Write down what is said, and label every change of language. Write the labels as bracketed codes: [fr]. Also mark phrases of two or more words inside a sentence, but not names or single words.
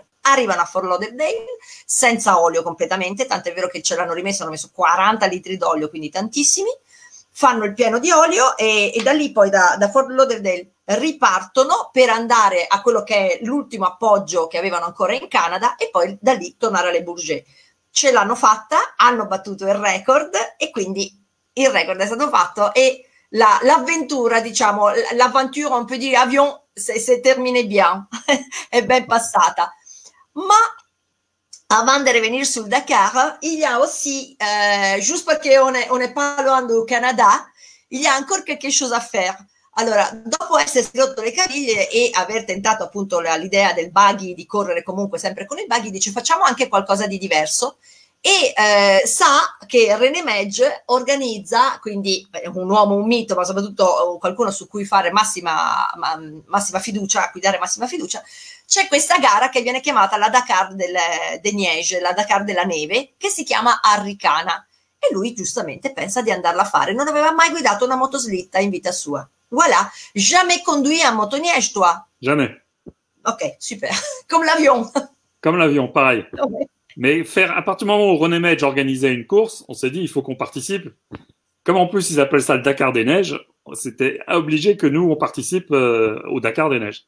[it] Arrivano a Fort Lauderdale senza olio completamente, tant'è vero che ce l'hanno rimesso, hanno messo 40 litri d'olio, quindi tantissimi, fanno il pieno di olio, e da lì poi da Fort Lauderdale ripartono per andare a quello che è l'ultimo appoggio che avevano ancora in Canada, e poi da lì tornare alle Bourget. Ce l'hanno fatta, hanno battuto il record, e quindi il record è stato fatto, e l'avventura, diciamo, [fr] l'aventure un peu di avion, c'est terminé bien, [it] è ben passata. [fr] Ma avant de revenir sur Dakar, il y a aussi, juste parce qu'on est pas loin du Canada, il y a encore quelque chose à faire. [it] Allora, dopo essersi rotto le caviglie e aver tentato appunto l'idea del buggy, di correre comunque sempre con il buggy, dice: facciamo anche qualcosa di diverso. E sa che René Medge organizza, quindi un uomo, un mito, ma soprattutto qualcuno su cui fare massima fiducia, a cui dare massima fiducia. C'è questa gara che viene chiamata la Dakar de Neige, la Dakar della neve, che si chiama Arricana, e lui giustamente pensa di andarla a fare. Non aveva mai guidato una motoslitta in vita sua. [fr] Voilà, jamais conduit un motoneige, toi? Jamais. Ok, super. Comme l'avion. Comme l'avion, pareil. Ouais. Mais à partir du moment où René Medge organisait une course, on s'est dit, il faut qu'on participe. Comme en plus, ils appellent ça le Dakar des Neiges, c'était obligé que nous, on participe au Dakar des Neiges.